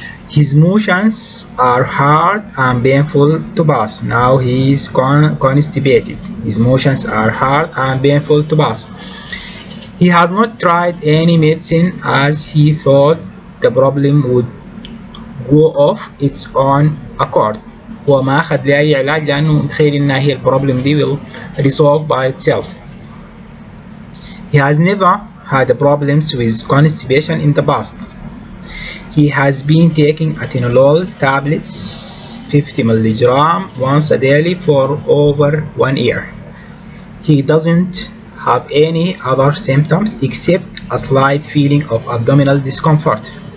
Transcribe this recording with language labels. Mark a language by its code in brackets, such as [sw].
[en] His motions are hard and painful to pass. Now he is constipated. His motions are hard and painful to pass. He has not tried any medicine as he thought the problem would go off its own accord. [ar] هو ما أخذ لي أي علاج لأنه متخيل إن هي البروبلم دي [en] will resolve by itself. He has never had problems with constipation in the past. He has been taking atenolol tablets 50 mg once a daily for over 1 year. He doesn't have any other symptoms except a slight feeling of abdominal discomfort.